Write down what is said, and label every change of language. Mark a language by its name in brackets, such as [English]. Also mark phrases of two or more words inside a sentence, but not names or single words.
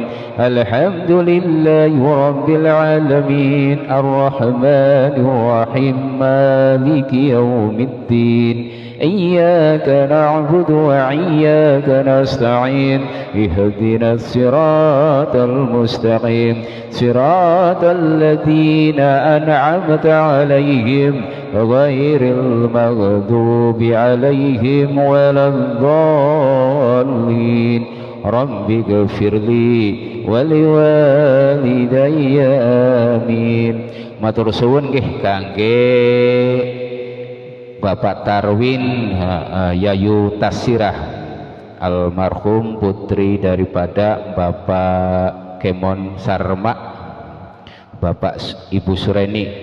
[Arabic] الحمد لله رب العالمين الرحمن الرحيم مالك يوم الدين إياك نعبد وإياك نستعين اهدنا الصراط المستقيم صراط الذين أنعمت عليهم غير المغضوب عليهم ولا الضالين. رب اغفر لي ولوالدي آمين. [Javanese] Matur suwun nggih kangge Bapak Tarwin Yayu Tasirah, almarhum putri daripada Bapak Kemon Sarma, Bapak Ibu Sureni.